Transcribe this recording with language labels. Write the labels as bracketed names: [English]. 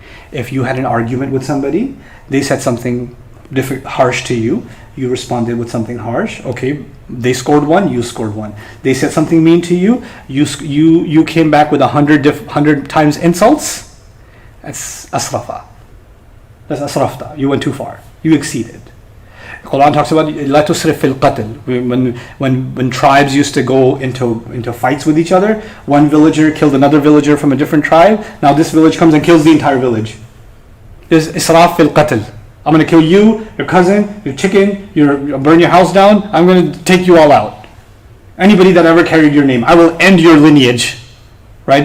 [English] If you had an argument with somebody, they said something harsh to you, you responded with something harsh. Okay, they scored one, you scored one. They said something mean to you, you came back with 100 times insults. That's asrafa. That's asrafta. You went too far. You exceeded. Quran talks about [Arabic] لا تسرف في القتل. [English] When tribes used to go into fights with each other, one villager killed another villager from a different tribe. Now this village comes and kills the entire village. There's israf fil qatl. I'm going to kill you, your cousin, your chicken, you'll burn your house down. I'm going to take you all out. Anybody that ever carried your name, I will end your lineage, right?